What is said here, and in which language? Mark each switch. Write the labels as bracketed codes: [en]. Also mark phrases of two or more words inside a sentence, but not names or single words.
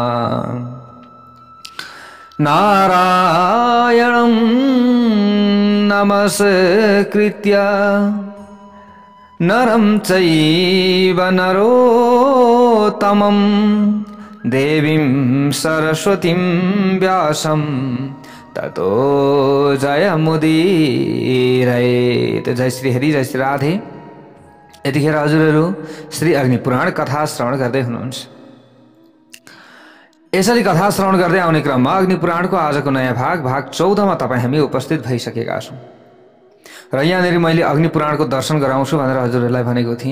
[sa] नारायणं नमस्कृत्य नरं चैव नरोत्तमं देवीं सरस्वतीं व्यासं ततो जयमुदीरयेत्। [ne] जय श्री हरि, जय श्री राधे। यतिखेर हजुरहरू श्री अग्निपुराण कथा श्रवण गर्दै हुनुहुन्छ। यसरी कथा श्रवण गर्दै आउने क्रममा अग्निपुराणको आजको नयाँ भाग 14 मा तपाईँ हामी उपस्थित भइसकेका छौँ र यहाँनिर मैले अग्निपुराणको दर्शन गराउँछु भनेर हजुरहरूलाई भनेको थिएँ।